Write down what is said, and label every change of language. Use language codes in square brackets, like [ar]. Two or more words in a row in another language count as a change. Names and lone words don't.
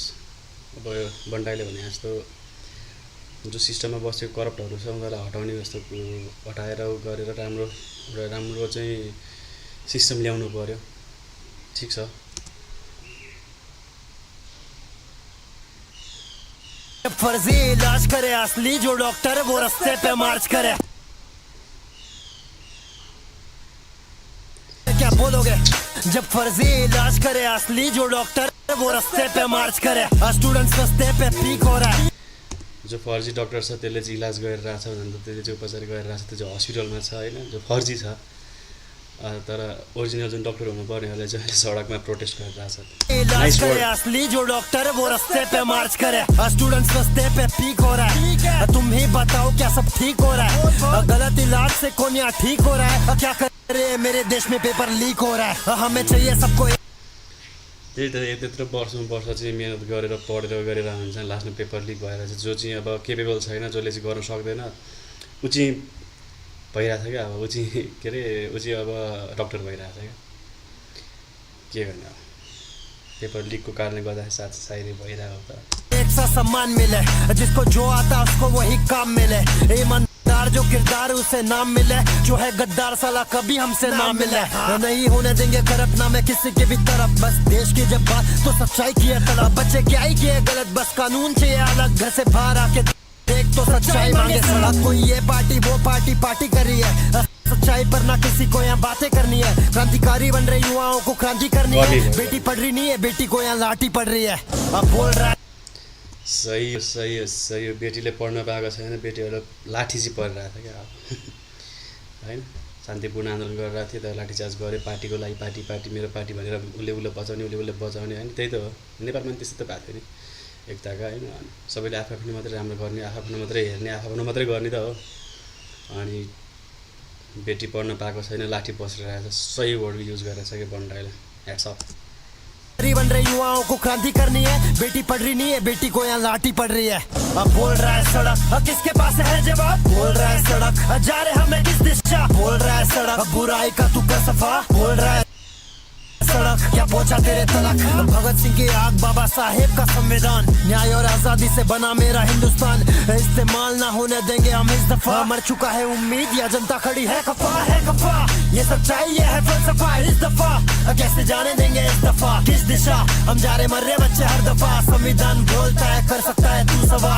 [ne] अब यो भन्टाईले भने जस्तो जो सिस्टममा बसेको करप्टहरू छ उनीहरूलाई हटाउने जस्तो हटाएर गरेर राम्रो चाहिँ सिस्टम ल्याउनु पऱ्यो। ठिक छ, [hi] फर्जी इलाज करे असली जो डॉक्टर वो रास्ते पे मार्च करे। क्या बोलोगे जब फर्जी इलाज करे असली जो डॉक्टर वो रास्ते पे मार्च करे स्टूडेंट्स रास्ते पे पीक हो रहा है [ne] जो फर्जी डक्टर छ त्यसले चाहिँ इलाज गरिरहेछ भने त त्यसले चाहिँ उपचार गरिरहेछ त्यो चाहिँ हस्पिटलमा छ होइन जो फर्जी छ तर ओरिजिनल जुन डक्टर हुनुपर्नेहरूले चाहिँ सडकमा प्रोटेस्ट गरिरहेछ [hi] इलाज करे असली जो डॉक्टर वो रास्ते पे मार्च करे स्टूडेंट्स रास्ते पे पीक हो रहा है तुम ही बताओ क्या सब ठीक हो रहा है गलत इलाज से कौन यहाँ ठीक हो रहा है क्या करे मेरे देश में [en] paper leak [hi] हो रहा है हमें चाहिए सबको [ne] त्यही त त्यत्रो वर्ष चाहिँ मिहिनेत गरेर पढेर गरेर हुन्छ लास्टमा [en] paper leak [ne] भएर चाहिँ जो चाहिँ अब केपेबल छैन जसले चाहिँ गर्न सक्दैन ऊ चाहिँ भइरहेछ क्या अब ऊ चाहिँ के अरे ऊ चाहिँ अब डक्टर भइरहेछ क्या के गर्ने अब पेपर लिकको कारणले गर्दाखेरि सायदै भइरहेको त [hi] एक सा सम्मान मिले जिसको जो आता उसको वही काम मिले ईमानदार जो किरदार उसे नाम मिले जो है गद्दार साला कभी हमसे ना मिले नहीं होने देंगे करप्ट में किसी के भी तरफ बस देश की जब बात तो सच्चाई की है तलब बच्चे क्या ही किए गलत बस कानून चाहिए अलग घर से बाहर आके देख तो सच्चाई मांगे सड़क कोई ये पार्टी वो पार्टी कर रही है सच्चाई पर ना किसी को यहाँ बातें करनी है क्रांतिकारी बन रहे युवाओं को क्रांति करनी है बेटी पढ़ रही नहीं है बेटी को यहाँ लाठी पड़ रही है अब बोल रहा है [ne] सही बेटीले पढ्न पाएको छैन बेटीहरूलाई लाठी चाहिँ परिरहेको छ क्या होइन शान्तिपूर्ण आन्दोलन गरिरहेको थियो तर लाठीचार्ज गऱ्यो पार्टीको लागि पार्टी मेरो पार्टी भनेर उसले बचाउने होइन त्यही त हो नेपालमा पनि त्यस्तो त भएको थियो नि एकताका होइन सबैले आफ्नो मात्रै राम्रो गर्ने आफ्नो मात्रै हेर्ने आफ्नो मात्रै गर्ने त हो अनि बेटी पढ्न पाएको छैन लाठी बसिरहेको छ सही [en] word use [ne] गरेर छ कि बन्डाइले [en] hats off [hi] बन रहे युवाओं को क्रांति करनी है बेटी पढ़ रही नहीं है बेटी को यहाँ लाठी पड़ रही है अब बोल रहा है सड़क किसके पास है जवाब बोल रहा है सड़क जा रहे हमें किस दिशा बोल रहा है सड़क बुराई का तू कर सफा बोल रहा है सड़क क्या पहुंचा तेरे तलक भगत सिंह की आग बाबा साहेब का संविधान न्याय और आजादी से बना मेरा हिंदुस्तान इस्तेमाल ना होने देंगे हम इस दफा मर चुका है उम्मीद या जनता खड़ी है कफा ये सच्चाई ये है फलसफा इस दफा कैसे जाने देंगे इस दफा किस दिशा हम जा रहे मर रहे बच्चे हर दफा संविधान बोलता है कर सकता है तू सवाल